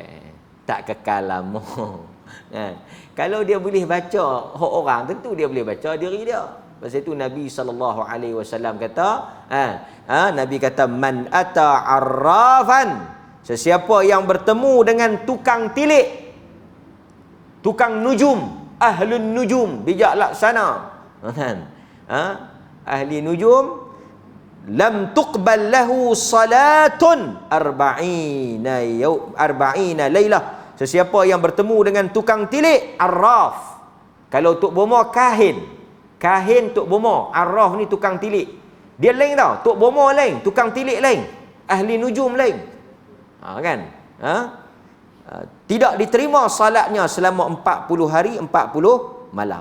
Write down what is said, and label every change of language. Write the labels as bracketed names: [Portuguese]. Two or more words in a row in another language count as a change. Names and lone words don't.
[Malay] Tak kekal lama. Kan? Kalau dia boleh baca hak orang, tentu dia boleh baca diri dia. Pasal itu Nabi SAW kata, Nabi kata, [Arabic] من أتى عرافا, [Malay] sesiapa yang bertemu dengan tukang tilik, tukang nujum, [Arabic] أهل النجوم, [Malay] bijak laksana, ahli nujum, [Arabic] لم تقبل له صلاة أربعين ليلة. [Malay] Sesiapa yang bertemu dengan tukang tilik, arraf. Kalau Tok Bomo kahin Tok Bomo, arraf ni tukang tilik. Dia lain tau. Tok Bomo lain, tukang tilik lain, ahli nujum lain. Kan? Tidak diterima salatnya selama 40 hari 40 malam.